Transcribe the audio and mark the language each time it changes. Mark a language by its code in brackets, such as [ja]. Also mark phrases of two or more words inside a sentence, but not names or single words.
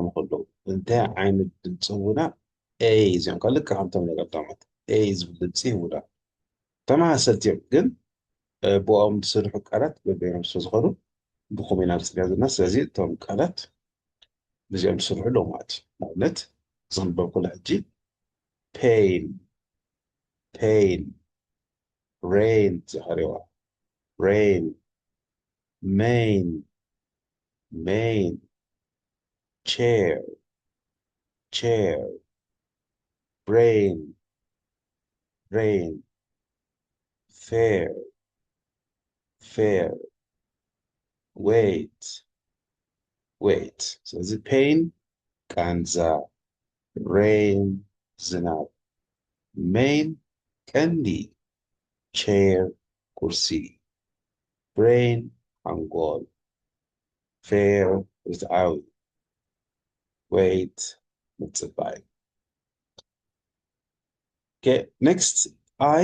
[ti] ከለዉ እንታይ ዓይነት ድምፂ ህቡና ኤይ እዚኦም ካልእ ከምቶም ነገር ዳማት ኤይ ዝብል ድምፂ ይህቡና ተመሳሰልቲ እዮም ግን ብኦም ዝስርሑ ቃላት በበይኖም ስለዝኾኑ ብኸመይ ኢና ንፅርያ ዘለና ስለዚ እቶም ቃላት ብዚኦም ዝስርሑ ኣለዉ ማለት እዩ ንኣብነት ዝክንበብ ከሎ ሕጂ [en] pen pen rain [ti] ዝኸሪዋ [en] rain men men chair chair brain brain fair fair weight weight ስለዚ [ti] ፔን ቃንዛ ሬን ዝናብ ሜን ቀንዲ ቼር ኩርሲ ብሬን አንጎል ፌር ርትዓዊ ዌይት ምፅባይ ኔክስት ኣይ